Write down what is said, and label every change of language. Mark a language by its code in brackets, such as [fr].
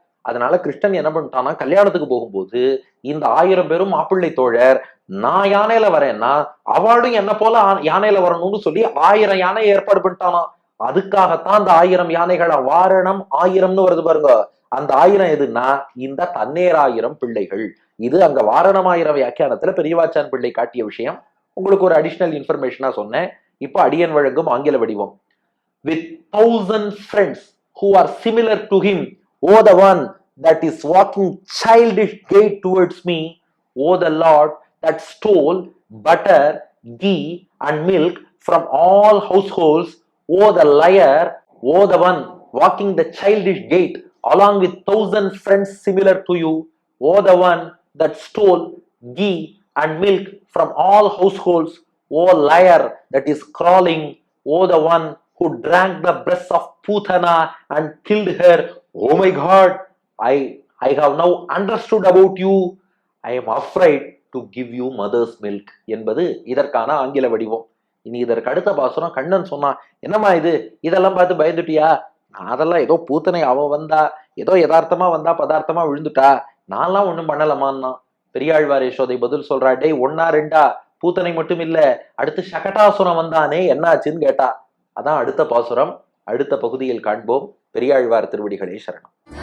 [ta] அதனால கிருஷ்ணன் என்ன பண்ணிட்டான்னா, கல்யாணத்துக்கு போகும்போது இந்த 1000 பேரும் மாப்பிள்ளை தோழர், நான் யானையில வரேன்னா அவளும் என்ன போல யானையில வரணும்னு சொல்லி 1000 யானை ஏற்பாடு பண்ணிட்டானா. அதுக்காகத்தான் அந்த 1000 யானைகளா வாரணம் 1000ன்னு வருது பாருங்க. அந்த 1000 எதுன்னா இந்த தன்னேர் 1000 பிள்ளைகள். இது அங்க வாரணம் 1000 வியாக்கியானத்துல பெரியவாச்சான் பிள்ளை காட்டிய விஷயம். உங்களுக்கு ஒரு அடிஷனல் இன்ஃபர்மேஷனா சொன்னேன். இப்போ அடியன் வழங்கும் ஆங்கில வடிவம். [en] With 1000 friends who are similar to him, O the one that is walking childish gait towards me, O the Lord that stole butter, ghee and milk from all households, O the liar, O the one walking the childish gait along with 1000 friends similar to you, O the one that stole ghee and milk from all households, O liar that is crawling, O the one who drank the breast of Putana and killed her. Oh my God, I have now understood about you. I am afraid to give you mother's milk [ta] என்பது இதற்கான ஆங்கில வடிவம். இனி இதற்கு அடுத்த பாசுரம் கண்ணன் சொன்னான், என்னம்மா இது, இதெல்லாம் பார்த்து பயந்துட்டியா? அதெல்லாம் ஏதோ பூத்தனை அவ வந்தா, ஏதோ யதார்த்தமா வந்தா பதார்த்தமா விழுந்துட்டா, நான்லாம் ஒண்ணும் பண்ணலமான்னா. பெரியாழ்வார் யசோதை பதில் சொல்றா, டேய் ஒன்னா ரெண்டா, பூத்தனை மட்டும் இல்ல, அடுத்து சகடாசுரம் வந்தானே என்னாச்சுன்னு கேட்டா. அதான் அடுத்த பாசுரம். அடுத்த பகுதியில் காண்போம். பெரியாழ்வார் திருவடிகளே சரணம்.